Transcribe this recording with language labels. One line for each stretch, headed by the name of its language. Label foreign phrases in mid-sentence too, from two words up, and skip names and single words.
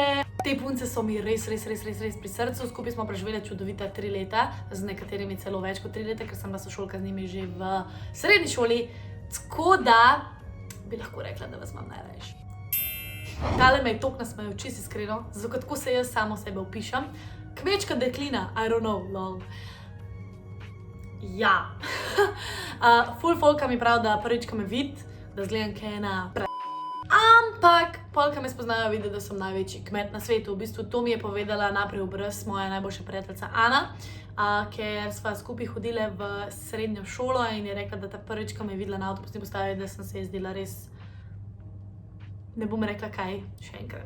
Slovenian: Te punce so mi res pri srcu. Skupaj smo preživeli čudovita 3 leta, z nekaterimi celo več kot 3 leta, ker sem bila sošolka z njimi že v srednji šoli. Tako da bi lahko rekla, da vas imam najrajši. Tale me je toliko nasmejal, čisto iskreno, zato tako se jaz samo sebe opišem. Kmečka deklina,
English: I don't know, lol.
Slovenian: Ja. Ful folka mi pravi, da prvič, ko me vidi, da zgledam kaj ena ampak polka me spoznajo, vidi, da sem največji kmet na svetu. V bistvu to mi je povedala naprej v obraz moja najboljša prijateljica Ana, ker sva skupaj hodile v srednjo šolo in je rekla, da ta prvič, ko me je videla na avtobusni postaji, da sem se zdela res, ne bom rekla kaj, še enkrat.